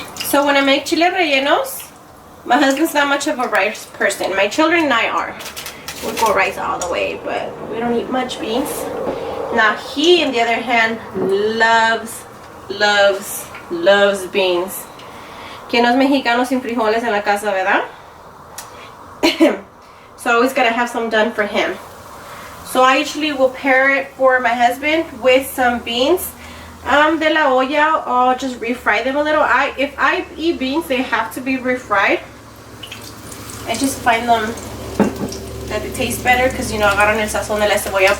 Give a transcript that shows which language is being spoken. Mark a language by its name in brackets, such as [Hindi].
[English] So when I make chile rellenos, my husband's not much of a rice person. My children and I are. We go rice all the way, but we don't eat much beans. Now he, on the other hand, loves beans. [Spanish] Que no es mexicano sin frijoles en la casa, ¿verdad? [English] So I always gotta have some done for him. So I usually will pair it for my husband with some beans [Spanish] de la olla, [English] or just refry them a little. If I eat beans, they have to be refried. I just find them that they taste better because, you know, [Spanish] agarran el sazón de la cebolla.